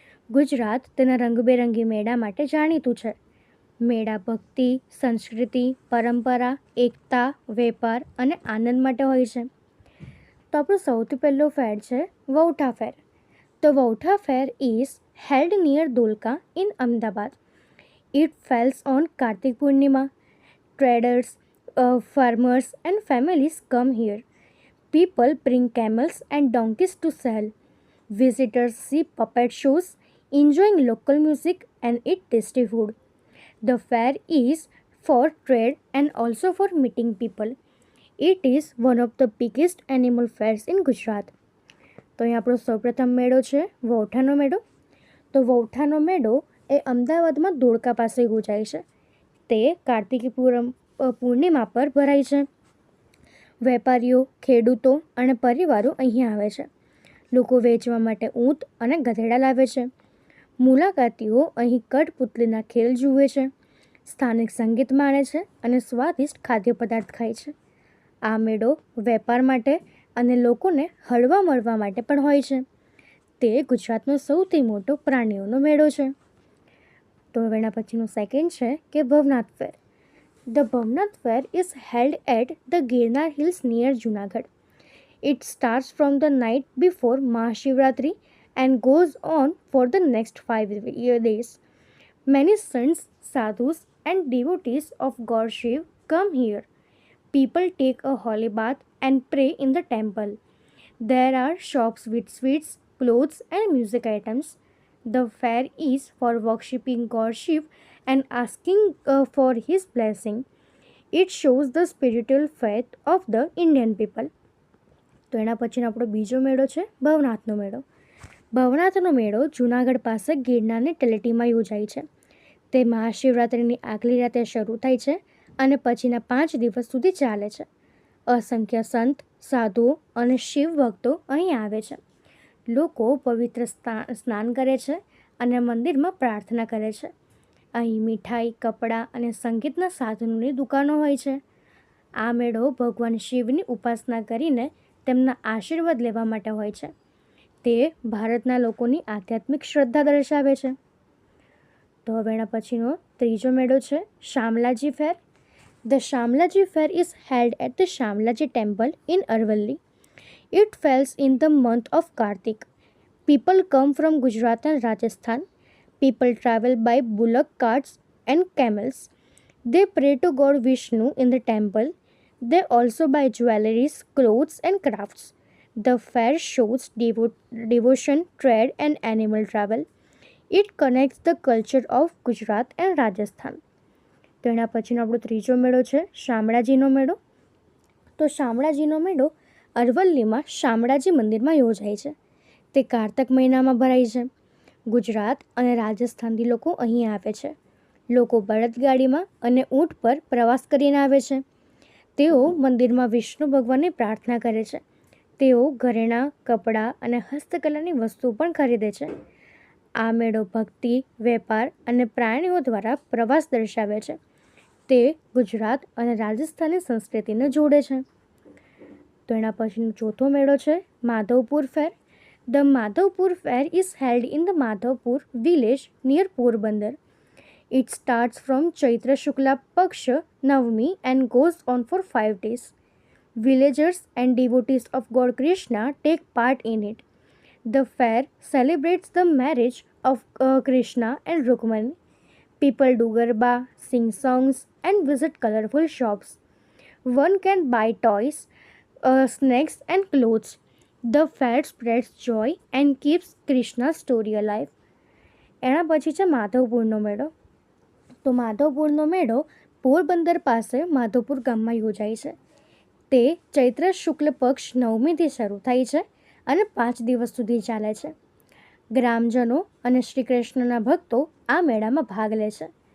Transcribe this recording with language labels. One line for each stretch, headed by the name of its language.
Gujarati: ગુજરાત તેના રંગબેરંગી મેળા માટે જાણીતું છે. મેળા ભક્તિ, સંસ્કૃતિ, પરંપરા, એકતા, વેપાર અને આનંદ માટે હોય છે. તો આપણો સૌથી પહેલો ફેર છે
English: Vautha fair. તો Vautha fair is held near Dholka in Ahmedabad. It falls on Kartik Purnima. Traders, farmers and families come here. People bring camels and donkeys to sell. Visitors see puppet shows, enjoying local music and eat tasty food. The fair is for trade and also for meeting people. It is one of the biggest animal fairs in Gujarat.
Gujarati: તો અહીં આપણો સૌપ્રથમ મેળો છે વૌઠાનો મેળો. તો વૌઠાનો મેળો એ અમદાવાદમાં ધોળકા પાસે યોજાય છે. તે કાર્તિકી પૂર્ણિમા પર ભરાય છે. વેપારીઓ, ખેડૂતો અને પરિવારો અહીં આવે છે. લોકો વેચવા માટે ઊંટ અને ગધેડા લાવે છે. મુલાકાતીઓ અહીં કઠપુતલીના ખેલ જુએ છે, સ્થાનિક સંગીત માણે છે અને સ્વાદિષ્ટ ખાદ્ય પદાર્થ ખાય છે. આ મેળો વેપાર માટે અને લોકોને હળવા મળવા માટે પણ હોય છે. તે ગુજરાતનો સૌથી મોટો પ્રાણીઓનો મેળો છે. તો હવે એના પછીનું સેકન્ડ છે કે ભવનાથ ફેર.
English: The Bhavnath Fair is held at the Girnar Hills near Junagadh. It starts from the night before Mahashivratri and goes on for the next 5 days. Many saints, sadhus and devotees of God Shiv come here. People take a holy bath and pray in the temple. There are shops with sweets, clothes and music items. The fair is for worshipping God Shiv and asking for his blessing. It shows the spiritual faith of the Indian people.
Gujarati: તો એના પછીનો આપણો બીજો મેળો છે ભવનાથનો મેળો. ભવનાથનો મેળો જૂનાગઢ પાસે ગિરનારની તળેટીમાં યોજાય છે. તે મહાશિવરાત્રિની આગલી રાતે શરૂ થાય છે અને પછીના 5 દિવસ સુધી ચાલે છે. અસંખ્ય સંત, સાધુઓ અને શિવ ભક્તો અહીં આવે છે. લોકો પવિત્ર સ્નાન કરે છે અને મંદિરમાં પ્રાર્થના કરે છે. અહીં મીઠાઈ, કપડાં અને સંગીતના સાધનોની દુકાનો હોય છે. આ મેળો ભગવાન શિવની ઉપાસના કરીને તેમના આશીર્વાદ લેવા માટે હોય છે. તે ભારતના લોકોની આધ્યાત્મિક શ્રદ્ધા દર્શાવે છે. તો હવે એના પછીનો ત્રીજો મેળો છે શામલાજી ફેર.
English: The Shamlaji Fair is held at the Shamlaji Temple in Aravalli. It falls in the month of Kartik. People come from Gujarat and Rajasthan. People travel by bullock carts and camels. They pray to God Vishnu in the temple. They also buy jewelries, clothes, and crafts. The fair shows devotion, trade, and animal travel. It connects the culture of Gujarat and Rajasthan.
Gujarati: તો એના પછીનો આપણો ત્રીજો મેળો છે શામળાજીનો મેળો. તો શામળાજીનો મેળો અરવલ્લીમાં શામળાજી મંદિરમાં યોજાય છે. તે કારતક મહિનામાં ભરાય છે. ગુજરાત અને રાજસ્થાનથી લોકો અહીં આવે છે. લોકો બળદગાડીમાં અને ઊંટ પર પ્રવાસ કરીને આવે છે. તેઓ મંદિરમાં વિષ્ણુ ભગવાનની પ્રાર્થના કરે છે. તેઓ ઘરેણાં, કપડાં અને હસ્તકલાની વસ્તુ પણ ખરીદે છે. આ મેળો ભક્તિ, વેપાર અને પ્રાણીઓ દ્વારા પ્રવાસ દર્શાવે છે. તે ગુજરાત અને રાજસ્થાનની સંસ્કૃતિને જોડે છે. તો એના પછીનો ચોથો મેળો છે માધવપુર ફેર.
English: The Madhavpur fair is held in the Madhavpur village near Porbandar. It starts from Chaitra Shukla Paksha Navami and goes on for 5 days. Villagers and devotees of God Krishna take part in it. The fair celebrates the marriage of Krishna and Rukmani. People do garba, sing songs, and visit colorful shops. One can buy toys, snacks, and clothes. The fair spreads joy and keeps Krishna's story alive.
Gujarati: એના પછી છે માધવપુરનો મેળો. તો માધવપુરનો મેળો પોરબંદર પાસે માધવપુર ગામમાં યોજાય છે. તે ચૈત્ર શુક્લ પક્ષ નવમીથી શરૂ થાય છે અને 5 દિવસ સુધી ચાલે છે. ગ્રામજનો અને શ્રી કૃષ્ણના ભક્તો આ મેળામાં ભાગ લે છે.